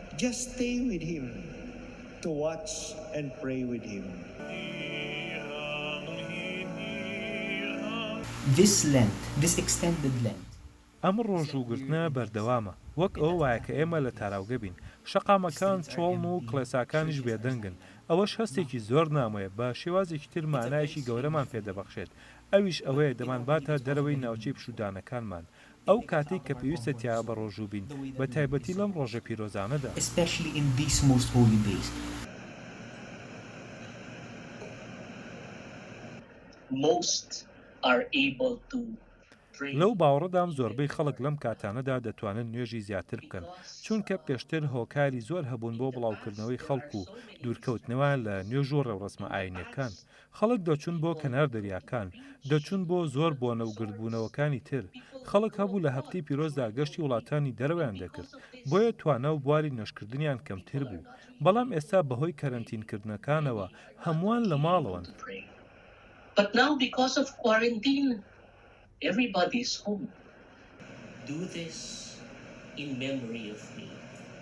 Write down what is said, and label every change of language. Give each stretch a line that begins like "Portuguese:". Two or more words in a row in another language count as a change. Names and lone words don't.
English: Just stay with him, to watch and pray with him. This Lent, this extended Lent,
Central Kurdish: ئەم ڕۆژوگرتنە بەردەوامە وەک ئەو وایە کە ئێمە لە تاراوگە بین شەقامەکان چۆڵن و کڵێساکانیش بێدەنگن ئەوەش هەستێکی زۆر نامۆیە بە شێوازێکی تر مانایشی گەورەمان پێدەبەخشێت ئەویش ئەوەیە دەمانباتە دەرەوەی ناوچەی پشودانەکانمان ئەو کاتێک کە پێویستە تیا بە ڕۆژوو بین بە تایبەتی لەم ڕۆژە پیرۆزانەدا
English: especially in these most holy days. Most are able to
Central Kurdish: لەو باوەڕەدام زۆربەی خەڵک لەم کاتانەدا دەتوانن نوێژی زیاتر بکەن چونکە پێشتر هۆکاری زۆر هەبوون بۆ بڵاوکردنەوەی خەڵکو و دوورکەوتنەوە لە نوێژ و ڕێوڕسمە ئاینیەکان خەڵک دەچون بۆ کەنار دەریاکان دەچون بۆ زۆر بۆنە و گردبوونەوەکانی تر خەڵک هەبوو لە هەفتەی پیرۆزدا گەشتی وڵاتانی دەرەوەیان دەکرد بۆیە توانە و بواری نوێژکردنیان کەمتر بوو بەڵام ئێستا بەهۆی کەرەنتینکردنەکانەوە هەمووان لە ماڵەوەن.
English: But now because of quarantine, everybody is home. Do this in memory of me.